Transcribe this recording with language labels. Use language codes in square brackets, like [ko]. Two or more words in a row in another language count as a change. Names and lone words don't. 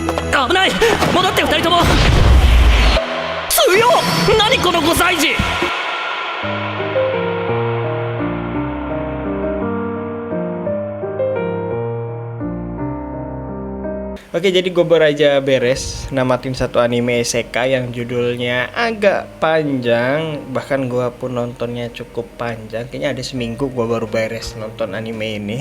[ja] 危ない、戻って二人とも。強っ、何この5歳児。 [id] Oke, jadi gue baru aja beres namatin satu anime isekai yang judulnya agak panjang. Bahkan gue pun nontonnya cukup panjang. Kayaknya ada seminggu gue baru beres nonton anime ini.